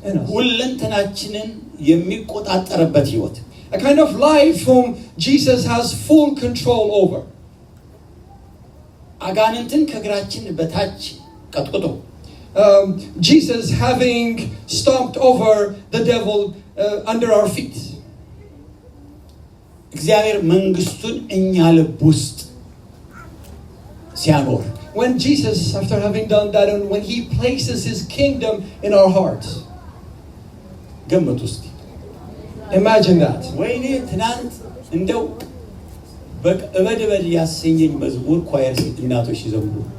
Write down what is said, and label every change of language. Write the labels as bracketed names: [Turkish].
[Amharic] ሁለንተናችንን የሚቆጣጠርበት ህይወት, [English] a kind of life whom Jesus has full control over. [Amharic] አጋንንትን ከእግራችን በታች ቀጥቅጦ, [English] Jesus having stomped over the devil under our feet. [Amharic] እግዚአብሔር መንግስቱን እኛ ልብ ውስጥ ሲያኖር, [English] when Jesus, after having done that, and when he places his kingdom in our hearts. [Amharic] ገምቱ እስቲ። [English] Imagine that. [Amharic] ወይኔ ትናንት እንደው በእበድ ያሰኘኝ መዝሙር ኳየር እናቶች ሲዘምሩ